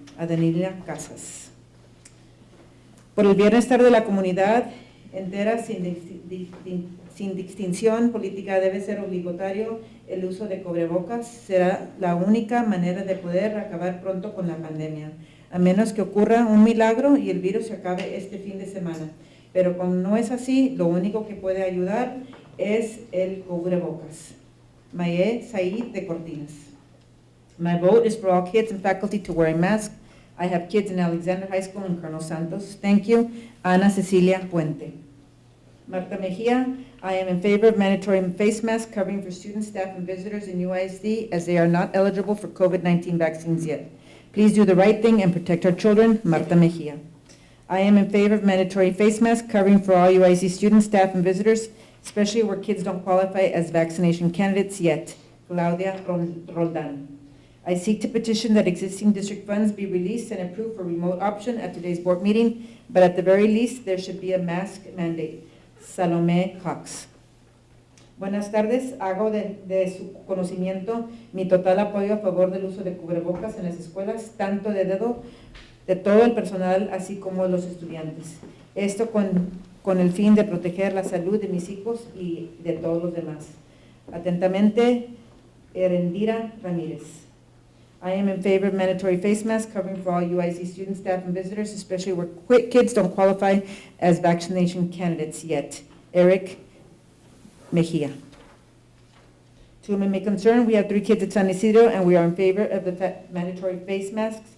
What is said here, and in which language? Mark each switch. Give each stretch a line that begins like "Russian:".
Spanish: Adanilia Casas. Por el bienestar de la comunidad entera, sin distinción política, debe ser obligatorio el uso de cubrebocas. Será la única manera de poder acabar pronto con la pandemia, a menos que ocurra un milagro y el virus se acabe este fin de semana. Pero como no es así, lo único que puede ayudar es el cubrebocas. Maye Said de Cortinas.
English: My vote is for all kids and faculty to wear a mask. I have kids in Alexander High School and Colonel Santos. Thank you. Ana Cecilia Puente. Marta Mejia, I am in favor of mandatory face masks covering for students, staff, and visitors in UISD as they are not eligible for COVID-19 vaccines yet. Please do the right thing and protect our children. Marta Mejia. I am in favor of mandatory face masks covering for all UISD students, staff, and visitors, especially where kids don't qualify as vaccination candidates yet. Claudia Roldan. I seek to petition that existing district funds be released and approved for remote option at today's board meeting, but at the very least, there should be a mask mandate. Salomé Cox.
Spanish: Buenas tardes, hago de su conocimiento mi total apoyo a favor del uso de cubrebocas en las escuelas, tanto de todo el personal así como los estudiantes. Esto con el fin de proteger la salud de mis hijos y de todos los demás. Atentamente, Erendira Ramírez.
English: I am in favor of mandatory face masks covering for all UIC students, staff, and visitors, especially where kids don't qualify as vaccination candidates yet. Eric Mejia. To whom it may concern, we have 3 kids at San Isidro, and we are in favor of the mandatory face masks.